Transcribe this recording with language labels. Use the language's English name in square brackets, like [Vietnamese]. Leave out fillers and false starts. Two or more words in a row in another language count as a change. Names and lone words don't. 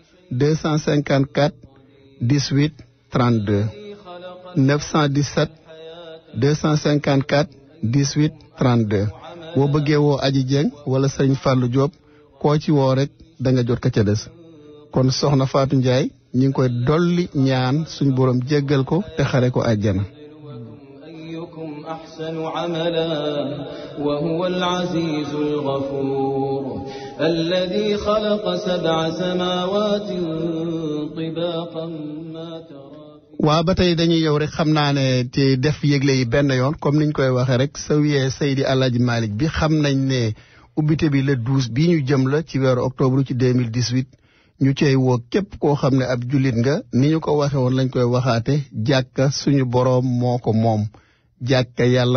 [Wolof] 254 18 32 917 254 18 32 boo bëggee woo Aji Dieng wala Serigne Fallou Diop koo ci woo rek da nga jot ka ca des kon soxna Fatou Ndiaye ñi ngi koy dolli ñaan suñ borom jéggal ko te xare ko àjjana [Arabic] أيكم أحسن عملا وهو العزيز الغفور الذي خلق 7 سماوات طباقا ما ترى [Wolof] waa ba tey dañuy yow rek xam naa ne te def yëgle yi benn yoon comme niñ koy waxee rek sawiyee Seydi Alaaji Malick bi xam nañ ne ubbite bi le 12 bii ñu jëm la ci weeru octobre ci 2018 ñu cey woo képp koo xam ne ab jullit nga ni ñu ko waxe woon lañ koy waxaate jàkka suñu boroom moo ko moom jàkka yàlla